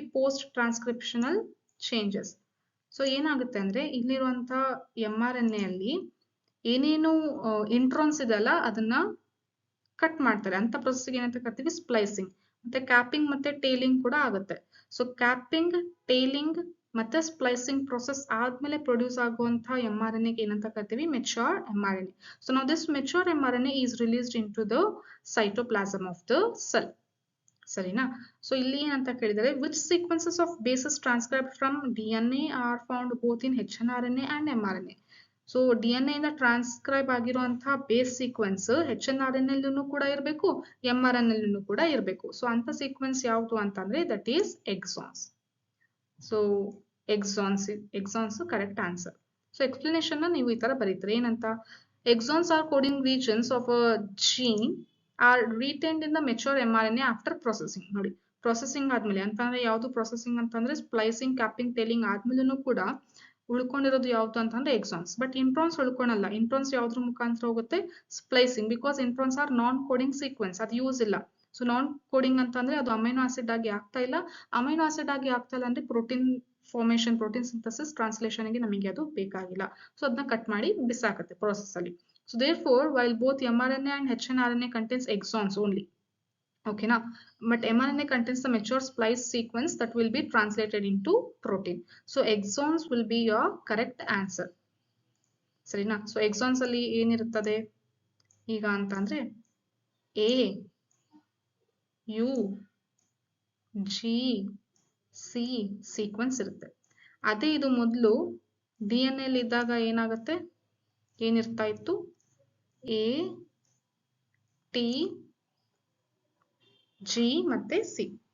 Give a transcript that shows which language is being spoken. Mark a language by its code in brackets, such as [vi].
[kn] Post ಟ್ರಾನ್ಸ್ಕ್ರಿಪ್ಷನಲ್ changes. So ಏನಾಗುತ್ತೆ ಅಂದ್ರೆ ಇಲ್ಲಿರುವಂತ mRNA ಅಲ್ಲಿ ಏನೇನು ಇಂಟ್ರಾನ್ಸ್ ಇದೆಲ್ಲ ಅದನ್ನ ಕಟ್ ಮಾಡ್ತಾರೆ. ಅಂತ ಪ್ರೊಸೆಸ್ ಏನಂತ ಕರಿತೀವಿ? ಸ್ಪ್ಲೈಸಿಂಗ್. ಮತ್ತೆ ಕ್ಯಾಪಿಂಗ್ ಮತ್ತೆ ಟೇಲಿಂಗ್ ಕೂಡ ಆಗುತ್ತೆ. ಸೊ ಕ್ಯಾಪಿಂಗ್, ಟೇಲಿಂಗ್ ಮತ್ತೆ ಸ್ಪ್ಲೈಸಿಂಗ್ ಪ್ರೊಸೆಸ್ ಆದ್ಮೇಲೆ ಪ್ರೊಡ್ಯೂಸ್ ಆಗುವಂತ mRNA ಏನಂತ ಕರಿತೀವಿ? Mature mRNA. [en] So now this mature mRNA is released into the cytoplasm of the cell. [kn] ಸರಿನಾ? ಸೊ ಇಲ್ಲಿ ಏನಂತ ಕೇಳಿದರೆ [en] which sequences of bases transcribed from DNA are found both in hnRNA and mRNA. [kn] So DNA ಇಂದ transcribe ಆಗಿರುವಂತಹ base sequence hnRNA ಅಲ್ಲೂ ಕೂಡ ಇರಬೇಕು, mRNA ಅಲ್ಲೂ ಕೂಡ ಇರಬೇಕು. ಸೊ ಅಂತ ಸೀಕ್ವೆನ್ಸ್ ಯಾವುದು ಅಂತಂದ್ರೆ [en] that is [kn] exons. So exons correct answer. So explanation ನೀವು ಈ ತರ ಬರೀತೀರಿ. ಏನಂತ? [en] Exons are coding regions of a gene are retained in the mature mRNA after processing. [kn] ನೋಡಿ, ಪ್ರೊಸೆಸಿಂಗ್ ಆದ್ಮೇಲೆ ಅಂತಂದ್ರೆ ಯಾವ್ದು ಪ್ರೊಸೆಸಿಂಗ್ ಅಂತಂದ್ರೆ ಸ್ಪ್ಲೈಸಿಂಗ್, ಕ್ಯಾಪಿಂಗ್, ಟೇಲಿಂಗ್ ಆದ್ಮೇಲೂ ಕೂಡ ಉಳ್ಕೊಂಡಿರೋದು ಯಾವ್ದು ಅಂತಂದ್ರೆ ಎಕ್ಸಾನ್ಸ್. But introns ಉಳ್ಕೊಳಲ್ಲ. ಇಂಟ್ರಾನ್ಸ್ ಯಾವ್ದ್ರ ಮುಖಾಂತರ ಹೋಗುತ್ತೆ? Splicing. [en] because introns are non coding sequence, [kn] ಅದು ಯೂಸ್ ಇಲ್ಲ. ಸೊ ನಾನ್ ಕೋಡಿಂಗ್ ಅಂತಂದ್ರೆ ಅದು ಅಮೈನೋ ಆಸಿಡ್ ಆಗಿ ಆಗ್ತಾ ಇಲ್ಲ. ಅಮೈನೋ ಆಸಿಡ್ ಆಗಿ ಆಗ್ತಾ ಇಲ್ಲ ಅಂದ್ರೆ protein formation, protein synthesis, translation ಗೆ ನಮಗೆ ಅದು ಬೇಕಾಗಿಲ್ಲ. ಸೊ ಅದನ್ನ ಕಟ್ ಮಾಡಿ ಬಿಸಾಕತ್ತೆ ಪ್ರೋಸೆಸ್ ಅಲ್ಲಿ. [en] So therefore while both mRNA and hnRNA contains exons only, okay na, but mRNA contains the mature splice sequence that will be translated into protein. So exons will be your correct answer. [kn] ಸರಿನಾ? So exons ಅಲ್ಲಿ ಏನಿರುತ್ತದೆ ಈಗ ಅಂತಂದ್ರೆ A, U, G, C sequence ಇರುತ್ತೆ. ಅದೇ ಇದು ಮೊದಲು DNA ಅಲ್ಲಿ ಇದ್ದಾಗ ಏನಾಗುತ್ತೆ, ಏನಿರ್ತಾ ಇತ್ತು, A, T, G ಮತ್ತೆ C.